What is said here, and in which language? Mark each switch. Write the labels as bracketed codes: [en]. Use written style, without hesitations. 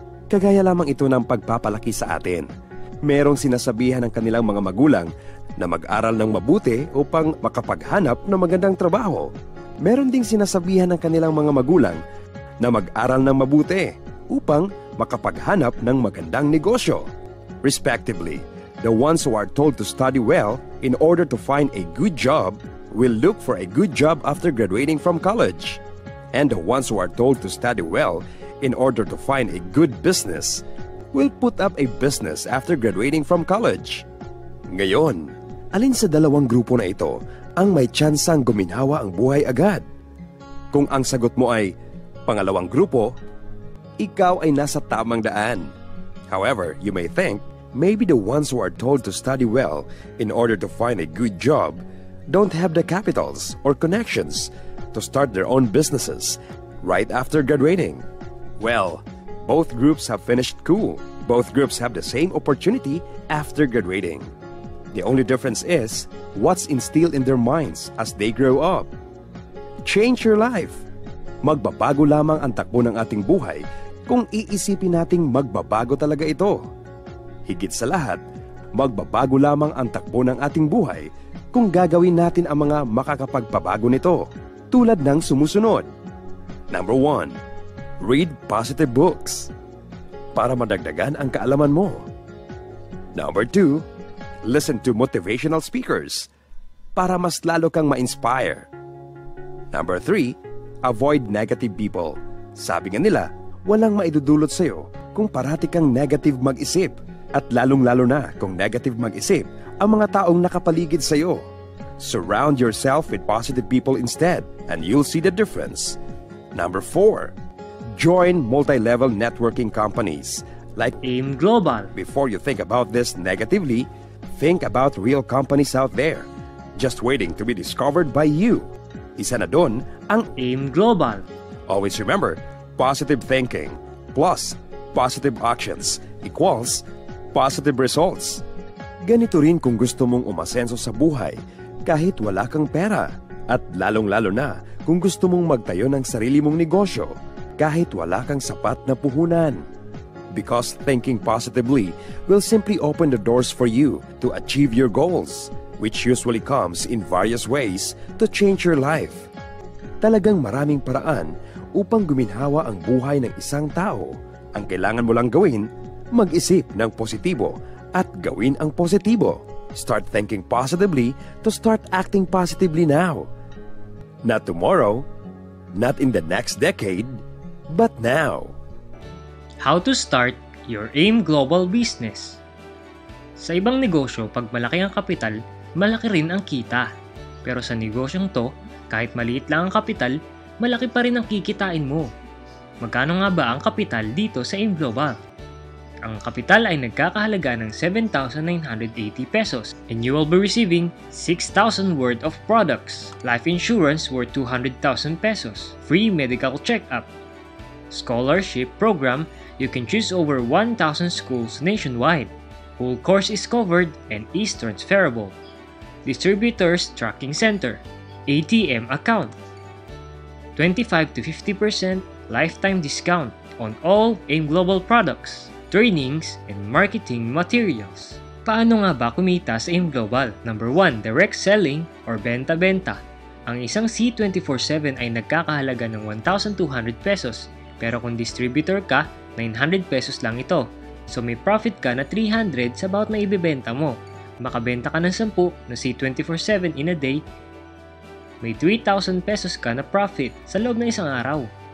[tl] Kagaya lamang ito ng pagpapalaki sa atin. Merong sinasabihan ng kanilang mga magulang na mag-aral ng mabuti upang makapaghanap ng magandang trabaho. Meron ding sinasabihan ng kanilang mga magulang na mag-aral ng mabuti upang makapaghanap ng magandang negosyo. [en] Respectively, the ones who are told to study well in order to find a good job will look for a good job after graduating from college. And the ones who are told to study well in order to find a good business will put up a business after graduating from college. [tl] Ngayon, alin sa dalawang grupo na ito ang may tsansang guminhawa ang buhay agad? Kung ang sagot mo ay pangalawang grupo, ikaw ay nasa tamang daan. [en] However, you may think, maybe the ones who are told to study well in order to find a good job don't have the capitals or connections to start their own businesses right after graduating. Well, both groups have finished school. Both groups have the same opportunity after graduating. The only difference is what's instilled in their minds as they grow up. Change your life. [tl] Magbabago lamang ang takbo ng ating buhay kung iisipin nating magbabago talaga ito. Higit sa lahat, magbabago lamang ang takbo ng ating buhay kung gagawin natin ang mga makakapagpabago nito, tulad ng sumusunod. [en] Number 1, read positive books [tl] para madagdagan ang kaalaman mo. [en] Number 2, listen to motivational speakers [tl] para mas lalo kang ma-inspire. [en] Number 3, avoid negative people. [tl] Sabi nga nila, walang maidudulot sa'yo kung parati kang negative mag-isip at lalong-lalo na kung negative mag-isip ang mga taong nakapaligid sa'yo. [en] Surround yourself with positive people instead and you'll see the difference. Number 4, join multi-level networking companies like AIM Global. Before you think about this negatively, think about real companies out there just waiting to be discovered by you. [tl] Isa na doon ang AIM Global. [en] Always remember, positive thinking plus positive actions equals positive results. [tl] Ganito rin kung gusto mong umasenso sa buhay kahit wala kang pera. At lalong-lalo na kung gusto mong magtayo ng sarili mong negosyo kahit wala kang sapat na puhunan. [en] Because thinking positively will simply open the doors for you to achieve your goals, which usually comes in various ways to change your life. [tl] Talagang maraming paraan upang guminhawa ang buhay ng isang tao. Ang kailangan mo lang gawin, mag-isip ng positibo at gawin ang positibo. [en] Start thinking positively to start acting positively now. Not tomorrow, not in the next decade, but now. How to start your AIM Global business. [tl] Sa ibang negosyo, pag malaki ang kapital, malaki rin ang kita. Pero sa negosyong to, kahit maliit lang ang kapital, malaki pa rin ang kikitain mo. Magkano nga ba ang kapital dito sa AIM Global? Ang kapital ay nagkakahalaga ng [en] 7,980 pesos and you will be receiving 6,000 worth of products, life insurance worth 200,000 pesos, free medical check-up, scholarship program, you can choose over 1,000 schools nationwide, full course is covered and is transferable, distributors tracking center, ATM account, 25 to 50% lifetime discount on all AIM Global products, trainings, and marketing materials. [tl] Paano nga ba kumita sa AIM Global? [en] Number 1, direct selling [tl] or benta-benta. Ang isang C24/7 ay nagkakahalaga ng 1,200 pesos, pero kung distributor ka, 900 pesos lang ito. So may profit ka na 300 sa bawat na ibebenta mo. Makabenta ka ng 10 na C24/7 [en] in a day, [tl] may 3,000 pesos ka na profit sa loob ng isang araw.